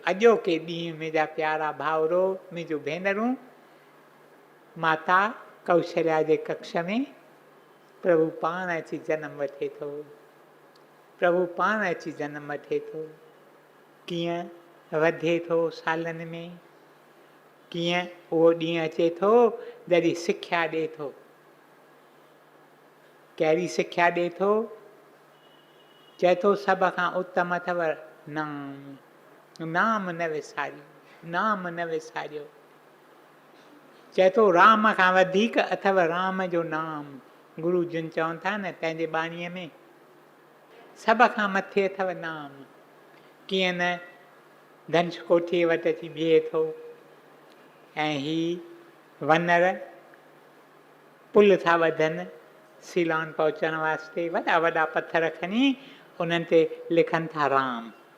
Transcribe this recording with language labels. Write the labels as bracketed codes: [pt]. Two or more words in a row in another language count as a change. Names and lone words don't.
[sd] अॼोके ॾींहुं मुंहिंजा प्यारा भाउरो, मुंहिंजूं भेनरूं, माता कौशल्या जे कक्ष में प्रभु पाण अची जनम वठे थो, प्रभु पाण अची जनम वठे थो। कीअं वधे थो सालनि में, कीअं उहो ॾींहुं अचे थो जॾहिं सिख्या ॾिए थो। कहिड़ी सिख्या ॾिए थो? चए थो सभ खां उत्तम अथव नाम, नाम न विसारियो, नाम न विसारियो। चए थो राम खां वधीक अथव राम जो नाम। गुरु जिन चवनि था न पंहिंजे बाणीअ में, सभ खां मथे अथव नाम। कीअं न धनुष कोठीअ वटि अची बीहे थो, ऐं ही वनर पुल था वधनि सीलान पहुचण वास्ते, वॾा वॾा पत्थर खणी उन्हनि ते लिखनि था राम।